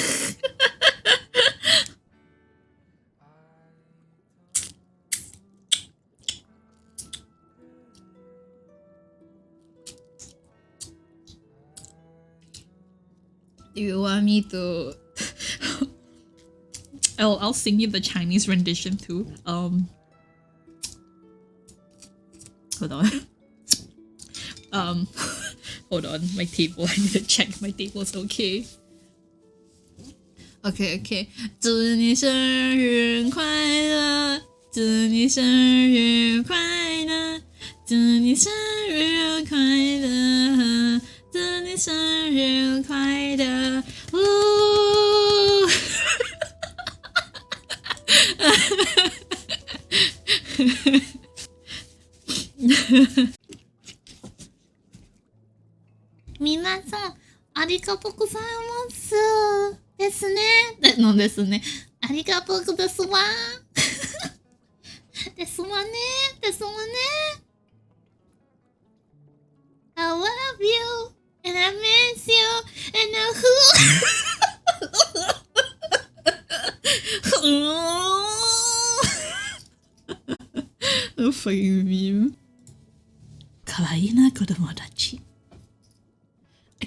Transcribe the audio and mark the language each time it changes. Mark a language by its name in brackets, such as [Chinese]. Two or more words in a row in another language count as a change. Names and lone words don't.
[English] Do you want me to? I'll sing you the Chinese rendition too. Hold on. Hold on. My table. I need to check my table's okay. Okay. [Chinese] 祝你生日快乐，祝你生日快乐，祝你生日快乐。祝你生日快乐！ [Japanese] 皆さん、ありがとうございますですね。のですね。ありがとうですわ。ですわね。ですわね。 [English] I love you. And I miss you, and who? Fucking meme. [Japanese] 可愛いな子供達. [English] I can't.